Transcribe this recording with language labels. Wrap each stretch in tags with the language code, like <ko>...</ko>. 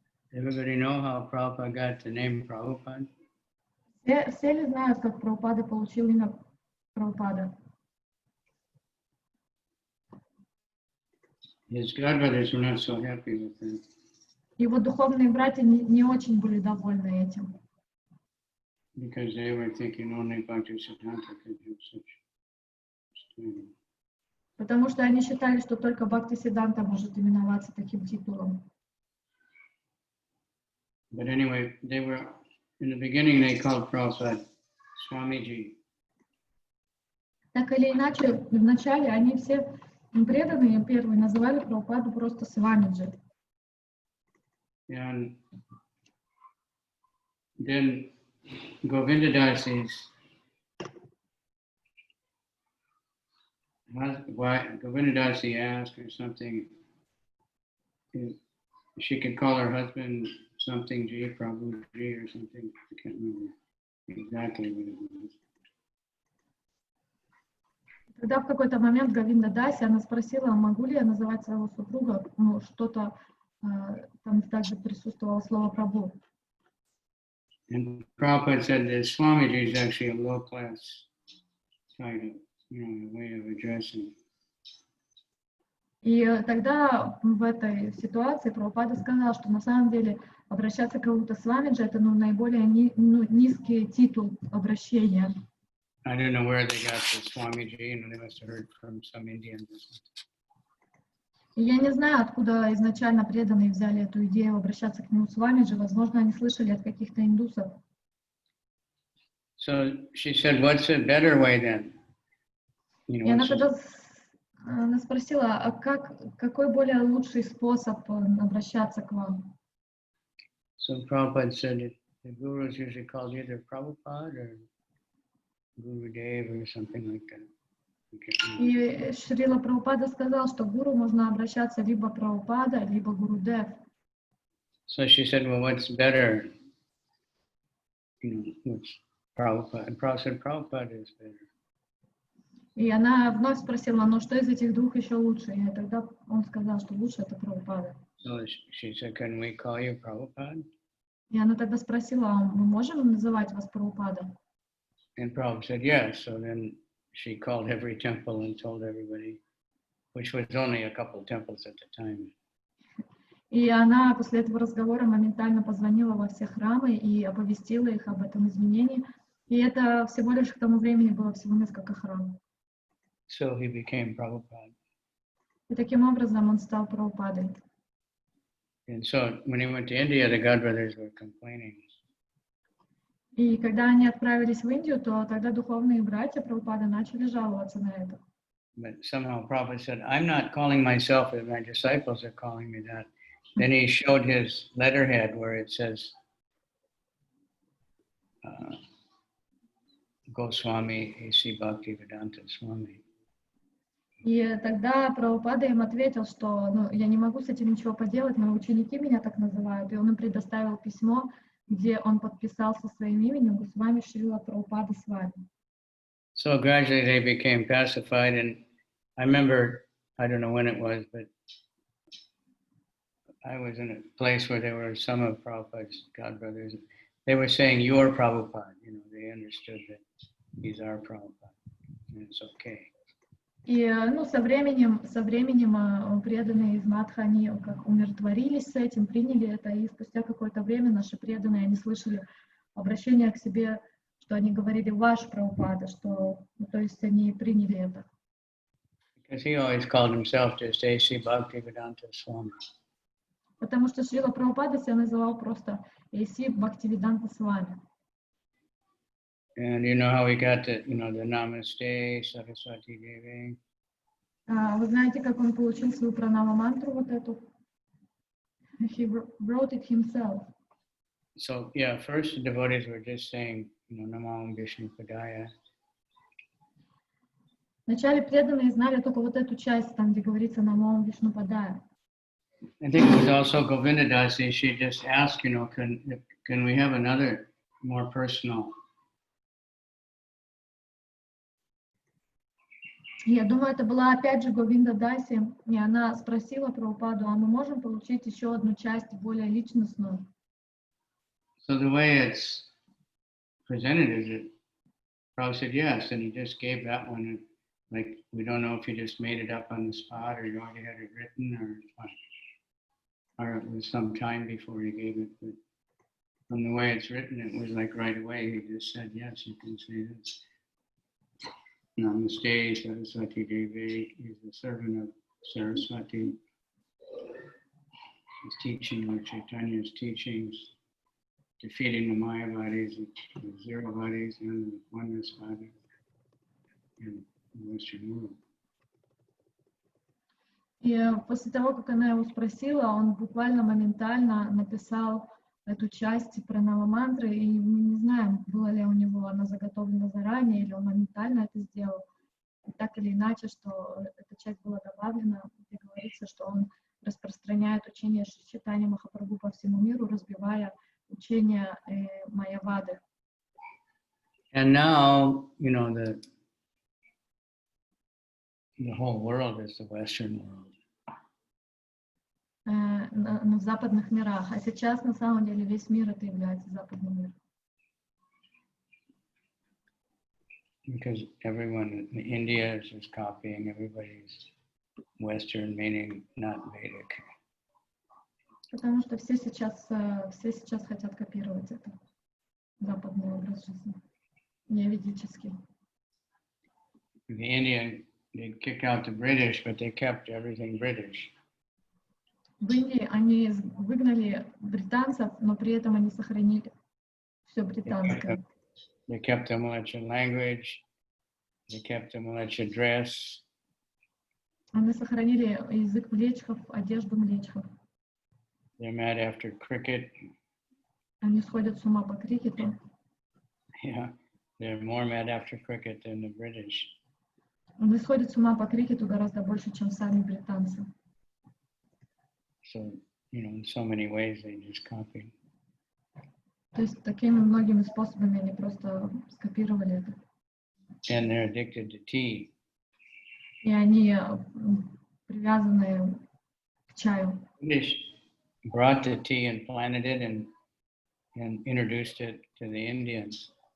<en>Everybody know how Prabhupada got the name Prabhupada?</en> <ru>Все ли знают, как Прабхупада получил имя Прабхупада?</ru> <en>His godbrothers were not so happy with him.</en> <ru>Его духовные братья не очень были довольны этим.</ru> <en>Because they were thinking only Bhakti Siddhanta could do such study.</en> <ru>Потому что они считали, что только Бхактисиданта может именоваться таким титулом.</ru> <en>But anyway, they were, in the beginning they called Prabhupada Swamiji.</en> <ru>Так или иначе, вначале они все преданные первые называли Прабхупаду просто Свамиджи.</ru> <en>And then Govindadasi's Govindadasi asked her something, if she could call her husband something Ji, Prabhuji or something. I can't remember exactly what it was.</en> <ru>Тогда в какой-то момент Говинда Даси, она спросила, могу ли я называть своего супруга, ну, что-то, там также присутствовало слово Прабху.</ru> <en>And Prabhupada said that Swamiji is actually a low-class title, you know, a way of addressing.</en> <ru>И тогда в этой ситуации Прабхупада сказал, что на самом деле обращаться к кому-то Свамиджи — это наиболее низкий титул обращения.</ru> <en>I don't know where they got the Swamiji, you know, they must have heard from some Indians or something.</en> <ru>И я не знаю, откуда изначально преданные взяли эту идею обращаться к нему Свамиджи. Возможно, они слышали от каких-то индусов.</ru> <en>So she said, what's a better way then? You know,</en> <ru>она</ru> <en>what's</en> <ru>тогда она спросила, а какой более лучший способ обращаться к вам?</ru> <en>So Prabhupada said that the gurus usually called either Prabhupada or Guru Dev or something like that.</en> <ru>И Шрила Прабхупада сказал, что гуру можно обращаться либо Прабхупада, либо Гурудев.</ru> <en>So she said, well, what's better? You know, what's Prabhupada? And Prabhupada said, Prabhupada is better.</en> <ru>И она вновь спросила, ну что из этих двух еще лучше? И тогда он сказал, что лучше это Прабхупада.</ru> <en>So she said, can we call you Prabhupada?</en> <ru>И она тогда спросила, а мы можем называть вас Прабхупада?</ru> <en>And Prabhupada said, yes. So then she called every temple and told everybody, which was only a couple of temples at the time.</en> <ru>И она после этого разговора моментально позвонила во все храмы и оповестила их об этом изменении. И это всего лишь к тому времени было всего несколько храмов.</ru> <en>So he became Prabhupada.</en> <ru>И таким образом он стал Прабхупадой.</ru> <en>And so when he went to India, the godbrothers were complaining.</en> <ru>И когда они отправились в Индию, то тогда духовные братья Прабхупады начали жаловаться на это.</ru> <en>But somehow Prabhupada said, I'm not calling myself, and my disciples are calling me that. Then he showed his letterhead where it says, Goswami A.C. Bhaktivedanta Swami.</en> <ru>И тогда Прабхупада им ответил, что я не могу с этим ничего поделать, мои ученики меня так называют. И он им предоставил письмо, где он подписался своим именем Госвами Шрила Прабхупада Свами.</ru> <en>So gradually they became pacified, and I remember, I don't know when it was, but I was in a place where there were some of Prabhupada's godbrothers. They were saying, you're Prabhupada. You know, they understood that he's our Prabhupada, and it's okay.</en> <ru>И со временем преданные из Мадха, они как умиротворились с этим, приняли это, и спустя какое-то время наши преданные, они слышали обращение к себе, что они говорили «ваш Прабхупада», что, то есть они приняли это.</ru> <en>Because he always called himself just A.C. Bhaktivedanta Swami.</en> <ru>Потому что Шрила Прабхупада себя называл просто A.C. Бхактивиданта Свами.</ru> <en>And you know how he got the Namaste, Saraswati Devi.</en> <ru>Вы знаете, как он получил свою пранама-мантру вот эту?</ru> <en>He wrote it himself. So yeah, first the devotees were just saying, Namo Vishnu Padaya.</en> <ru>Вначале преданные знали только вот эту часть, там, где говорится «Намо Вишну Падая».</ru> <en>I think it was also Govindadasi. She just asked, can we have another more personal?</en> <ru>Я думаю, это была опять же Говинда Даси, и она спросила Прабхупаду, а мы можем получить еще одну часть, более личностную?</ru> <en>So the way it's presented is that Prabhupada said yes, and he just gave that one. Like, we don't know if he just made it up on the spot or he already had it written or it was some time before he gave it. But from the way it's written, it was like right away. He just said, yes, you can say this. Namaste, Saraswati Devi is the servant of Saraswati. She's teaching Lord Chaitanya's teachings, defeating the Maya bodies, the zero bodies, and the oneness body in the Western world.</en> <ru>И после того, как она его спросила, он буквально моментально написал эту часть пранава-мантры, и мы не знаем, было ли у него она заготовлена заранее, или он моментально это сделал. И так или иначе, что эта часть была добавлена, где говорится, что он распространяет учение Чайтаньи Махапрабху по всему миру, разбивая учение Майявады.</ru> <en>And now, you know, the whole world is the Western world.</en> <ru>В западных мирах. А сейчас, на самом деле, весь мир это является западным миром.</ru> <en>Because everyone in India is just copying everybody's Western, meaning not Vedic.</en> <ru>Потому что все сейчас хотят копировать это. Западный образ жизни. Не ведический.</ru> <en>The Indian, they kicked out the British, but they kept everything British.</en> <ru>В Индии они выгнали британцев, но при этом они сохранили все британское.</ru> <en>They kept the Malacha language, they kept the Malacha dress.</en> <ru>Они сохранили язык млечхов, одежду млечхов.</ru> <en>They're mad after cricket.</en> <ru>Они сходят с ума по крикету.</ru> <en>Yeah, they're more mad after cricket than the British.</en> <ru>Они сходят с ума по крикету гораздо больше, чем сами британцы.</ru> <en>So, you know, in so many ways they just copied.</en> <ru>То есть такими многими способами они просто скопировали это.</ru> <en>And they're addicted to tea.</en> <ru>И они привязаны к чаю.</ru> <en>British brought the tea and planted it and introduced it to the Indians.</en>